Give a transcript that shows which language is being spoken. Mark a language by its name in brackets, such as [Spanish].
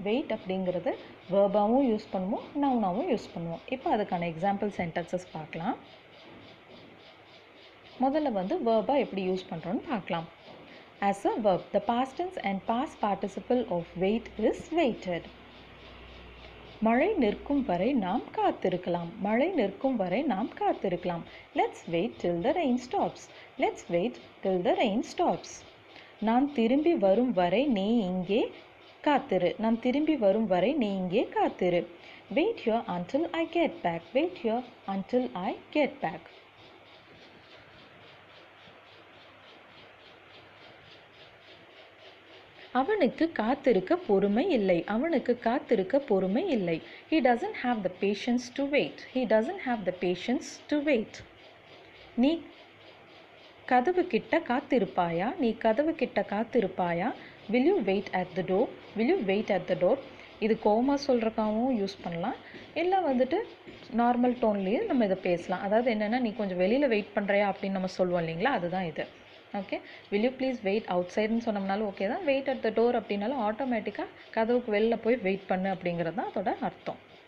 [Tamil] Wait அப்படிங்கிறது verb-ஆவும் use பண்ணுவோம், noun-ஆவும் use பண்ணுவோம். இப்போ அதுக்கான எக்ஸாம்பிள் சென்டென்சஸ் பார்க்கலாம். முதல்ல வந்து verb-ஆ எப்படி யூஸ் பண்ணுறோன்னு பார்க்கலாம். [English] As a verb, the past tense and past participle of wait is waited. [Tamil] மழை நிற்கும் வரை நாம் காத்திருக்கலாம். மழை நிற்கும் வரை நாம் காத்திருக்கலாம். [English] Let's wait till the rain stops. Let's wait till the rain stops. [Tamil] நான் திரும்பி வரும் வரை நீ இங்கே காத்திரு. நான் திரும்பி வரும் வரை நீ இங்கே காத்திரு. [English] Wait here until I get back. Wait here until I get back. [Tamil] அவனுக்கு காத்திருக்க பொறுமை இல்லை. அவனுக்கு காத்திருக்க பொறுமை இல்லை. [English] He doesn't have the patience to wait. He doesn't have the patience to wait. [Tamil] நீ கதவு கிட்ட காத்திருப்பாயா? நீ கதவு கிட்ட காத்திருப்பாயா? [English] Will you wait at the door? Will you wait at the door? [Tamil] இது கோமா சொல்கிறக்காகவும் யூஸ் பண்ணலாம், இல்லை வந்துட்டு நார்மல் டோன்லேயே நம்ம இதை பேசலாம். அதாவது என்னென்னா, நீ கொஞ்சம் வெளியில் வெயிட் பண்ணுறியா அப்படின்னு நம்ம சொல்லுவோம் இல்லைங்களா, அதுதான் இது. Okay, [English] will you please wait outside [Tamil] ன்னு சொன்னோம்னாலும் ஓகே தான். வெயிட் at the door அப்படின்னாலும் ஆட்டோமேட்டிக்காக கதவுக்கு வெளில போய் வெயிட் பண்ணு அப்படிங்கிறது தான் அதோட அர்த்தம்.